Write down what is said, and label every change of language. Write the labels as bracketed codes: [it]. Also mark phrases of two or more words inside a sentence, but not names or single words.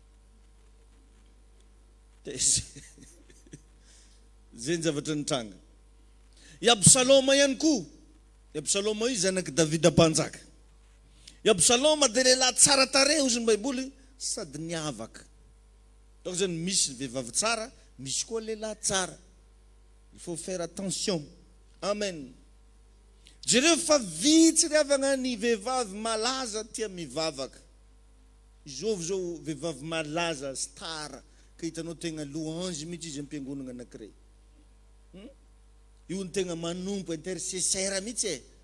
[mg] zay ny zavatra nitranga i Absaloma ihany koa i Absaloma io zanaky Davida mpanjaka i Absaloma de lehilahy tsara tare ozy ny Baiboly sady niavaka donc zany misy vehivavy tsara misy koa lehilahy tsara [fr] il faut faire attention [mg] amen jereo fa vitsy riavagna ny vehivavy malaza tia mivavaka izovy zao vehivavy malaza star ka hitanao tegna louange mihitsy izy am-piangonana anankiray io ny tegna manompo intercesseur mihitsy